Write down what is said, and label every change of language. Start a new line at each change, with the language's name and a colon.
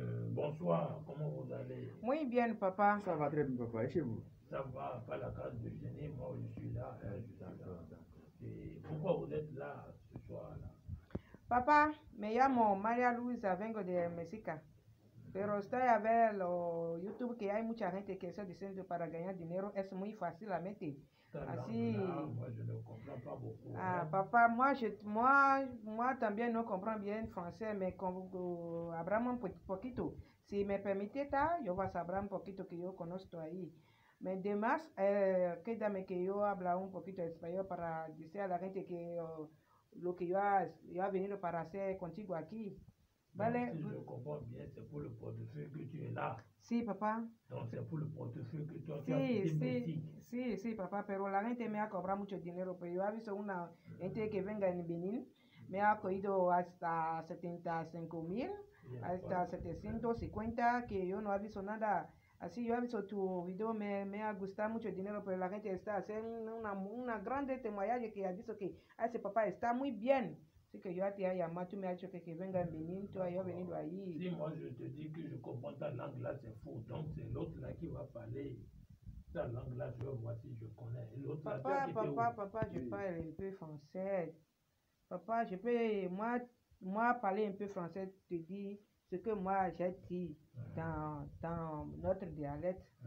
French: bonsoir, comment vous allez?
Spanish: Muy bien, papa.
French: Ça va très bien, papa. Et chez vous? Ça va, pas la case de déjeuner, moi je suis là. D'accord. Et pourquoi vous êtes là ce soir-là?
Spanish: Papá, me llamo María Luisa, vengo de México. Pero estoy a ver lo YouTube que hay mucha gente que está diciendo para ganar dinero es muy fácilmente. Así.
French: Moi je ne comprends pas beaucoup.
Spanish: Ah, papá, moi también no comprendo bien francés, me hablamos un poquito. Si me permite, yo vas a hablar un poquito que yo conozco ahí. Me demás, quédame que yo habla un poquito español para decir a la gente que lo que yo he venido para hacer contigo aquí. ¿Vale?
French: Donc, si je comprends bien, c'est pour le portefeuille que tu es là.
Spanish: Sí, papá.
French: Donc c'est pour le portefeuille que toi tu as quitté Mexique.
Spanish: Sí, papá, pero la gente me ha cobrado mucho dinero, pero yo he visto una gente que venga en Benín, me ha cogido hasta 75,000, hasta 750, que yo no he visto nada. Así yo he visto tu video, me ha gustado mucho el dinero, pero la gente está haciendo una grande témoignage que ha dicho que ese papá está muy bien. Así que yo te he llamado, tú me has dicho que venga en Benin, tú has venido ahí.
French: Si moi je te dis que je comprends ta langue là, c'est faux. Donc c'est l'autre là qui va parler. Ta langue là, je vais voir si je connais. L'autre là, Papa, je parle un peu français. Papa, je peux, moi parler un peu français, te dire ce que moi j'ai dit dans notre dialecte.